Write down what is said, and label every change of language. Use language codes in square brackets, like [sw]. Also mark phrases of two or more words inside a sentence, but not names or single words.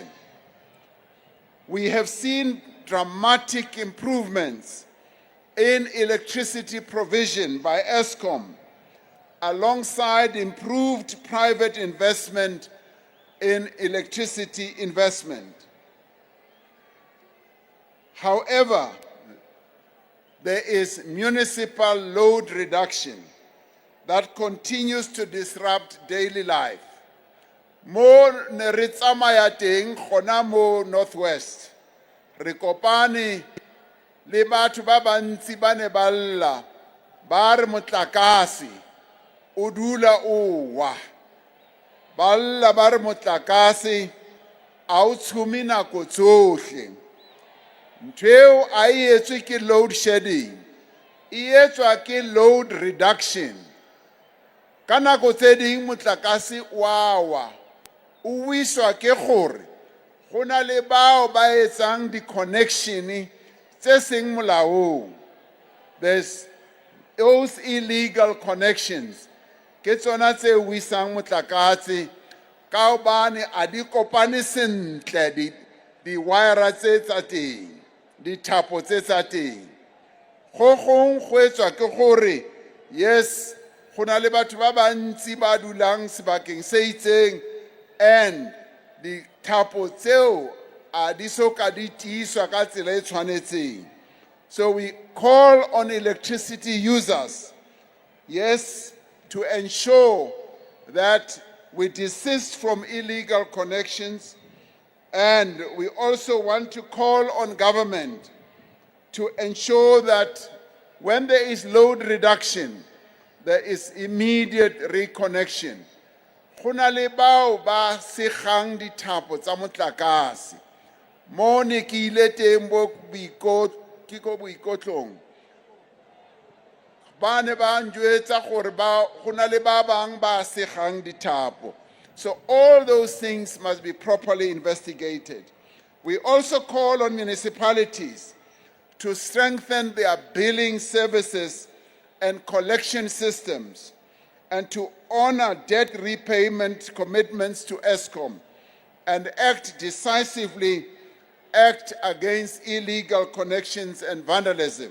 [en] We have seen dramatic improvements in electricity provision by ESCOM, alongside improved private investment in electricity investment. However, there is municipal load reduction that continues to disrupt daily life. [tn] Mo ne re tsamaya teng gona mo Northwest, re kopane le batho ba bantsi ba ne ba lla ba re motlakase o dula o wa, ba lla ba re motlakase a o tshumi nako tsohle. [st] Ntho eo a e etswe ke [en] load shedding, [st] e etswa ke [en] load reduction. [tn] Ka nako tse ding motlakase wa wa, o wiswa ke gore go na le bao ba etsang di-connection tse seng molaong. [en] There's those illegal connections [tn] ke tsona tse wisang motlakase ka hobane a di kopane sentle di-wire tse tsa teng, dithapo tse tsa teng. Go gong go etswa ke gore yes, go na le batho ba bantsi ba dulang sebakeng se itseng and dithapo tseo a di soka di tiiswa ka tsela e tshwanetseng. [en] So we call on electricity users, yes, to ensure that we desist from illegal connections, and we also want to call on government to ensure that when there is load reduction, there is immediate reconnection. [tn] Go na le bao ba segang dithapo tsa motlakase. Mo ne ke ile teng boikotlong, ba ne ba njwetsa gore go na le ba bang ba segang dithapo. [en] So all those things must be properly investigated. We also call on municipalities to strengthen their billing services and collection systems, and to honor debt repayment commitments to ESCOM and act decisively against illegal connections and vandalism.